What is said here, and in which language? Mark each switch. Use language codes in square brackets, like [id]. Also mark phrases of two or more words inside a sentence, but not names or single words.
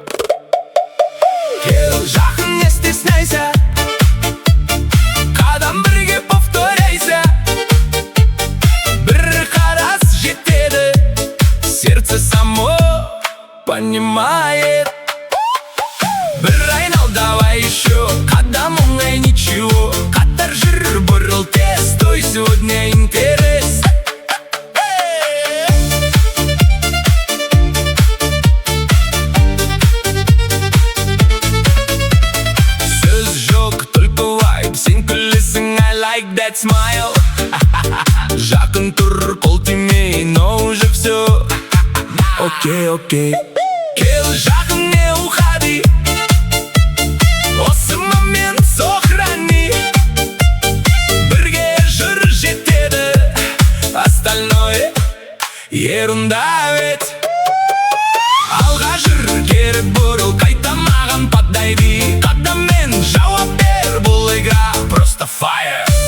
[kk] Кел жақын, [ru] не стесняйся, [kk] қадам бірге повторяйся. Бір қарас жетеді, [ru] сердце само понимает. [kk] Бір айнал, [ru] давай еще, [kk] қадам оңай, ничего. Қатар жүр, бұрыл тез, [ru] той сегодня интерес. [kk] Сөз жоқ, только vibe, сен күлесің, [en] I like that smile. [kk] Жақын тұр, қол тимей, [ru] но уже все. [en] Окей, окей. [kk] Кел жақын, [ru] не уходи, [kk] осы момент сохрани. Бірге жүр, жетеді, [ru] остальное ерунда ведь. [kk] Алға жүр, кері бұрыл, қайта маған подойди. Қадаммен жауап бер, бұл [ru] игра просто [kk] fire.